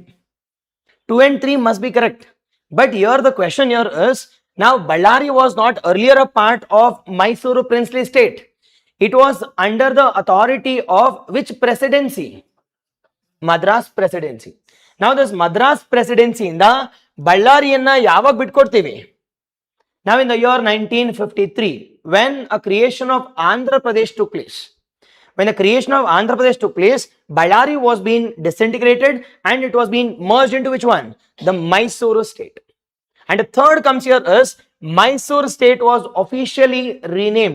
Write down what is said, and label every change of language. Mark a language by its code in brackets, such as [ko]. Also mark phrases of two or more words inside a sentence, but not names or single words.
[en] 2 and 3 must be correct. But here the question here is, now Ballari was not earlier a part of Mysuru princely state. It was under the authority of which presidency? Madras presidency. Now this Madras presidency [kn] ಇಂದ ಬಳ್ಳಾರಿಯನ್ನ ಯಾವಾಗ ಬಿಟ್ಕೊಡ್ತೀವಿ? [en] Now in the year 1953, when a creation of Andhra Pradesh took place. When the creation of Andhra Pradesh took place, Ballari was being disintegrated and it was being merged into which one? The Mysuru state. And the third comes here is Mysore state was officially renamed.